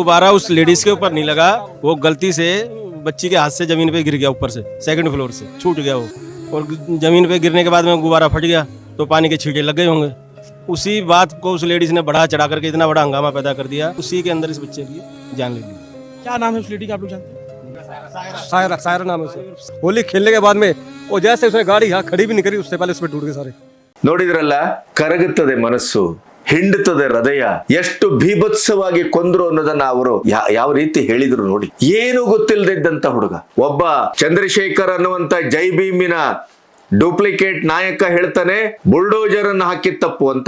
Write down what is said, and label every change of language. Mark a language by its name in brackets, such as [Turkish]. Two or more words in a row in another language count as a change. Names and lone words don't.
[Hindi] गुब्बारा उस लेडीज के ऊपर नहीं लगा, वो गलती से बच्ची के हाथ से जमीन पे गिर गया, ऊपर से सेकंड फ्लोर से छूट गया वो, और जमीन पे गिरने के बाद में गुब्बारा फट गया तो पानी के छींटे लग गए होंगे। उसी बात को उस लेडीज ने बढ़ा चढ़ा करके इतना बड़ा हंगामा पैदा कर दिया, उसी के अंदर इस बच्चे की जान ले ली। क्या नाम है उस लेडी का, आप लोग जानते हैं? सायरा नाम है उसे। होली खेलने के बाद में वो जैसे उसने गाड़ी यहाँ खड़ी भी नहीं करी, उससे पहले उसमें टूट गए सारे। [Kannada] ನೋಡಿದ್ರಲ್ಲ, ಕರಗುತ್ತದೆ ಮನಸ್ಸು, ಹಿಂಡುತ್ತದೆ ಹೃದಯ, ಎಷ್ಟು ಭೀಭತ್ಸವಾಗಿ ಕೊಂದ್ರು ಅನ್ನೋದನ್ನ ಅವರು ಯಾವ ರೀತಿ ಹೇಳಿದ್ರು ನೋಡಿ. ಏನು ಗೊತ್ತಿಲ್ಲದಿದ್ದಂತ ಹುಡುಗ ಒಬ್ಬ ಚಂದ್ರಶೇಖರ್ ಅನ್ನುವಂತ ಜೈ ಭೀಮಿನ ಡೂಪ್ಲಿಕೇಟ್ ನಾಯಕ ಹೇಳ್ತಾನೆ ಬುಲ್ಡೋಜರ್ ಅನ್ನು ಹಾಕಿದ ತಪ್ಪು ಅಂತ.